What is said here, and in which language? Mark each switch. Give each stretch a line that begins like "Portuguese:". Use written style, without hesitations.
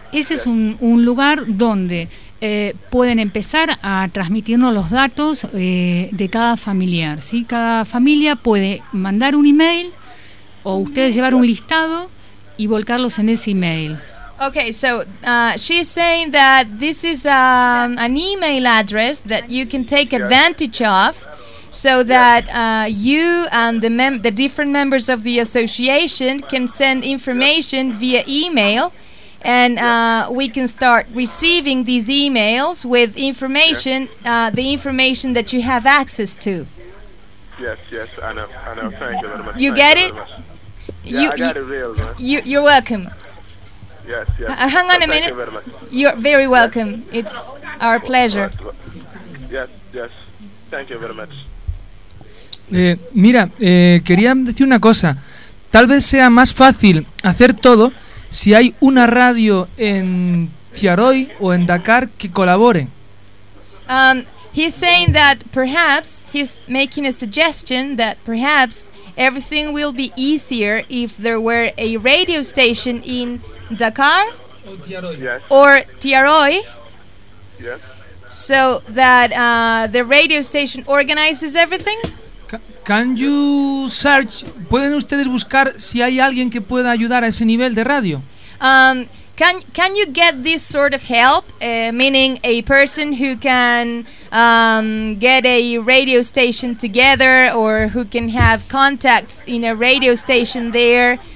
Spanish: Ese es un lugar donde pueden empezar a transmitirnos los datos de cada familiar. ¿Sí? Cada familia puede mandar un email o ustedes llevar un listado y volcarlos en ese email.
English: Okay, so she's saying that this is an email address that you can take advantage of, so that you and the different members of the association can send information via email, and we can start receiving these emails with information, the information that you have access to. Yes, I know. Thank you very much. You get it? You're welcome. Yes. Hang on a minute. Thank you very much. You're very welcome. It's our pleasure. Yes. Thank you very much.
Spanish: Quería decir una cosa. Tal vez sea más fácil hacer todo si hay una radio en Tiaroy o en Dakar que colabore.
English: He's saying that perhaps he's making a suggestion that perhaps everything will be easier if there were a radio station in Dakar or Tiaroy, so that the radio station organizes everything. Can you search?
Spanish: ¿Pueden ustedes buscar si hay alguien que pueda ayudar a ese nivel de radio?
English: Can you get this sort of help, meaning a person who can get a radio station together or who can have contacts in a radio station there?